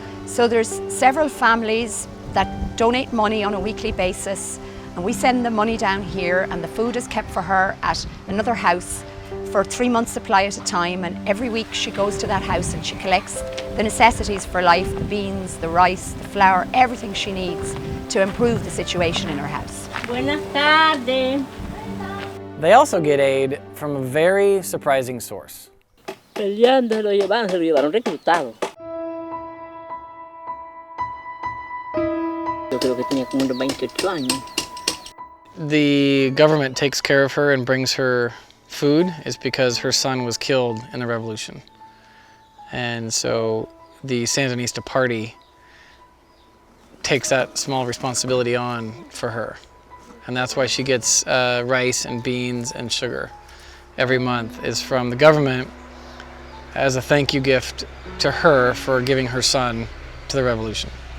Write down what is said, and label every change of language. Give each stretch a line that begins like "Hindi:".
English: So there's several families that donate money on a weekly basis, and we send the money down here, and the food is kept for her at another house for 3 months' supply at a time, and every week she goes to that house and she collects the necessities for life, the beans, the rice, the flour, everything she needs to improve the situation in her house.
Spanish: Buenas tardes.
English: They also get aid from a very surprising source.
Spanish: Peleando se lo llevaron reclutado. Yo creo que tenía como unos 28 años.
English: The government takes care of her and brings her food is because her son was killed in the revolution. And so the Sandinista party takes that small responsibility on for her. And that's why she gets rice and beans and sugar every month, is from the government as a thank you gift to her for giving her son to the revolution.